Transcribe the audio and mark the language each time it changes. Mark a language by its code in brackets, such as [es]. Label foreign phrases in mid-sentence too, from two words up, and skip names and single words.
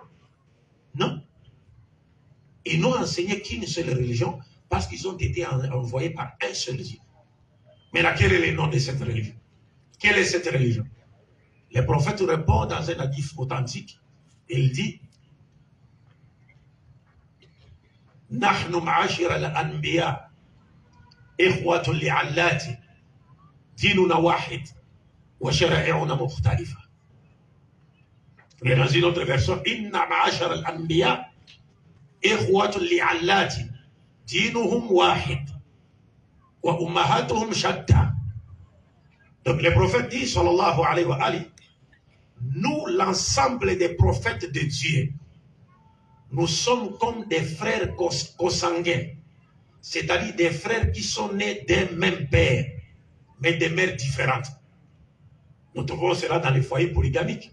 [fr] Non. Ils n'ont enseigné qu'une seule religion parce qu'ils ont été envoyés par un seul Dieu. Mais là, quel est le nom de cette religion? Quelle est cette religion? Les prophètes répondent dans un hadith authentique. Il dit, [ar] نحن معاشر الأنبياء إخوة لعلات ديننا واحد وشرائعنا مختلفة. [fr] Et dans une autre version, [ar] إنا معاشر الأنبياء إخوة لعلات دينهم واحد وأمهاتهم شتى. [fr] Donc le prophète dit, [ar] صلى الله عليه وآله, [fr] nous, l'ensemble des prophètes de Dieu, nous sommes comme des frères consanguins, c'est-à-dire des frères qui sont nés d'un même père, mais de mères différentes. Nous trouvons cela dans les foyers polygamiques.